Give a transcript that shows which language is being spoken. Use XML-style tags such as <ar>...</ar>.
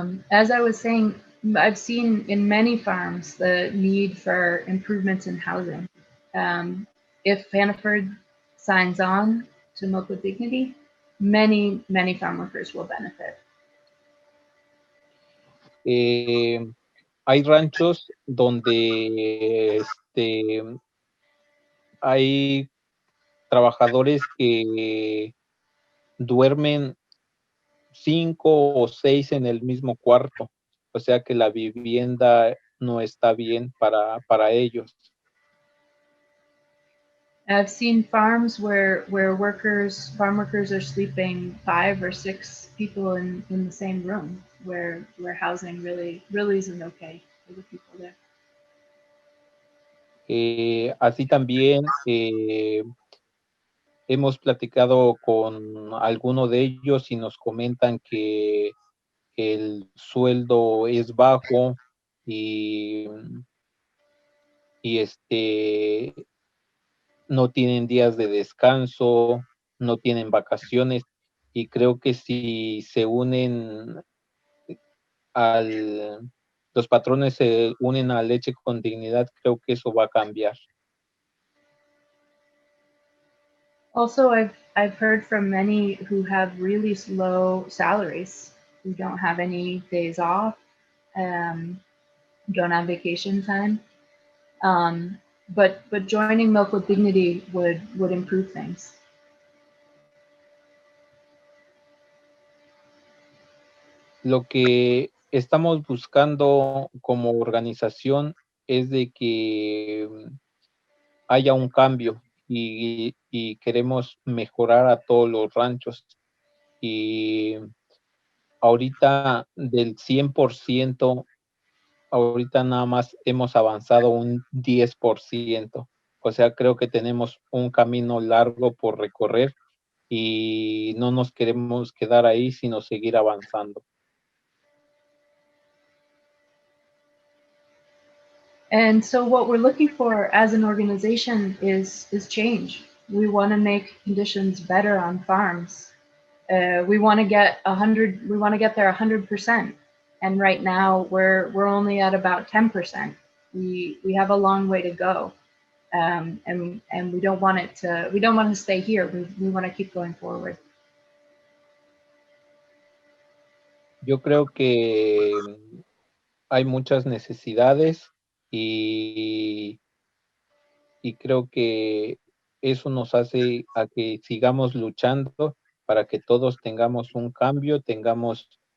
<en>As I was saying, I've seen in many farms the need for improvements in housing. If Hannaford signs on to Milk with Dignity, many farm workers will benefit.</en> <es>Hay ranchos donde hay trabajadores que duermen 5 o 6 en el mismo cuarto, o sea que la vivienda no está bien para ellos.</es> <en>I've seen farms where farm workers are sleeping 5 or 6 people in the same room, where housing really isn't okay for the people there.</en> <es>Así también hemos platicado con alguno de ellos y nos comentan que el sueldo es bajo y no tienen días de descanso, no tienen vacaciones y creo que si se unen los patrones se unen a Leche con Dignidad, creo que eso va a cambiar.</es> <en>Also, I've heard from many who have really low salaries, who don't have any days off, don't have vacation time. But joining Milk with Dignity would improve things.</en> <es>Lo que estamos buscando como organización es de que haya un cambio y queremos mejorar a todos los ranchos. Y ahorita del 100%, ahorita nada más hemos avanzado un 10%. O sea, creo que tenemos un camino largo por recorrer y no nos queremos quedar ahí, sino seguir avanzando.</es> <en>And so what we're looking for as an organization is change. We want to make conditions better on farms. We want to get 100. We want to get there 100%. And right now we're only at about 10%. We have a long way to go, and we don't want it to. We don't want to stay here. We want to keep going forward.</en> <es>Yo creo que hay muchas necesidades y creo que eso nos hace a que sigamos luchando para que todos tengamos un cambio, tengamos</es>